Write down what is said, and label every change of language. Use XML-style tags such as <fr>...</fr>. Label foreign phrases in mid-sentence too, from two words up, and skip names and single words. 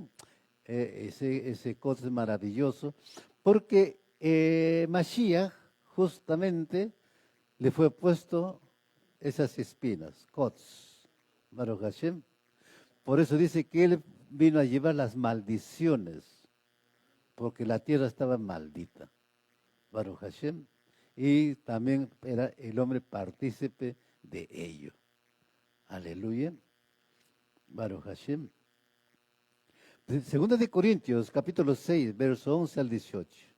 <es>Ese kots es maravilloso, porque Mashiach justamente le fue puesto esas espinas, kots,</es> <he>ברוך השם.</he> <es>Por eso dice que él vino a llevar las maldiciones, porque la tierra estaba maldita.</es> <he>ברוך השם,</he> <es>y también era el hombre partícipe de ello.</es> <he>Aleluya. ברוך השם.</he> <es>Segunda de Corintios, capítulo 6, verso 11 al 18.</es>